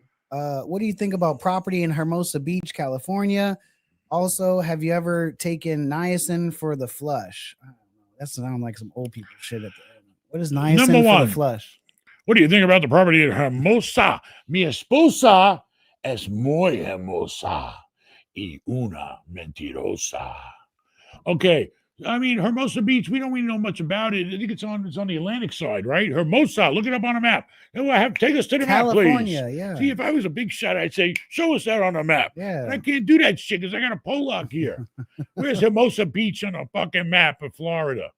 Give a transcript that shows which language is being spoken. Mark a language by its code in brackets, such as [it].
[en] What do you think about property in Hermosa Beach, California? Also, have you ever taken niacin for the flush? I don't know. That sounds like some old people shit at the end. What is niacin Number for one. the flush? What do you think about the property in Hermosa? [es] Mi esposa es muy hermosa y una mentirosa. [en] Okay. I mean, Hermosa Beach, we don't really know much about it. I think it's on the Atlantic side, right? Hermosa, look it up on a map. Take us to the map, please. California, yeah. See, if I was a big shot, I'd say, show us that on the map. Yeah. And I can't do that shit because I got a Pollock here. Where's Hermosa Beach on a fucking map of Florida?